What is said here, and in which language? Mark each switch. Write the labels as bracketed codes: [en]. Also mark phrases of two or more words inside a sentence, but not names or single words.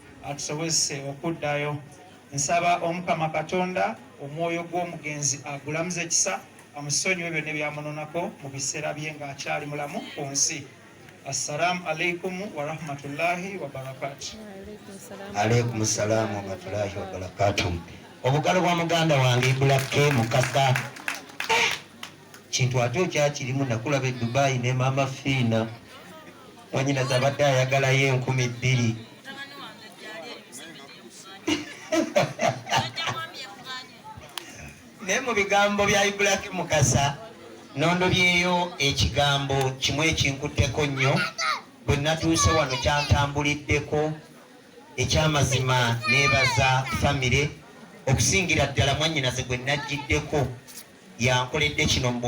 [lg] atusobozese okuddayo. Nsaba Omukama Katonda omwoyo gw'omugenzi agulamuze ekisa amusonyiwe byonna ebyamunonako mu biseera bye ng'akyali mulamu ku nsi. [ar] السلام عليكم ورحمة الله وبركاته. عليكم السلام ورحمة الله وبركاته. [lg] Obugalo bwa muganda wange Bulake Mukasa kintu ate okyakirimu nakulaba e Dubai ne Mama Fina wanyinaze abadde ayagalayo 2,000. Naye mu bigambo bya Bulake Mukasa nondobyeyo ekigambo kimu ekinkutteko nnyo bwe natuuse wano kyantambuliddeko ekyamazima neebaza famire okusingira ddala mwannyinaze gwe najjiddeko yankoledde kino mu